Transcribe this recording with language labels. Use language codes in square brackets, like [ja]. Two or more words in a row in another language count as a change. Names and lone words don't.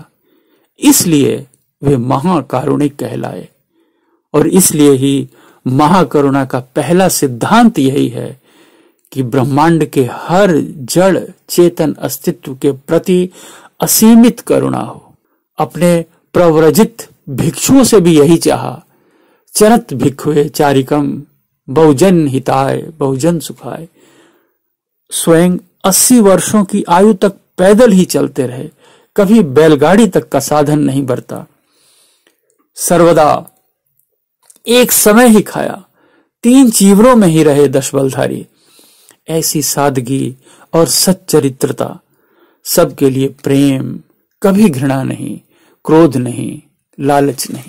[hi] इसलिए वे महाकारुणिक कहलाए, और इसलिए ही महाकरुणा का पहला सिद्धांत यही है कि ब्रह्मांड के हर जड़ चेतन अस्तित्व के प्रति असीमित करुणा हो। अपने प्रव्रजित भिक्षुओं से भी यही चाहा। [pi] चरत भिक्षुए चारिकम बहुजन हिताय बहुजन सुखाय। [hi] स्वयं 80 वर्षों की आयु तक पैदल ही चलते रहे, कभी बैलगाड़ी तक का साधन नहीं बरता। सर्वदा एक समय ही खाया, 3 चीवरों में ही रहे 10 बलधारी। ऐसी सादगी और सच्चरित्रता, सबके लिए प्रेम, कभी घृणा नहीं, क्रोध नहीं, लालच नहीं।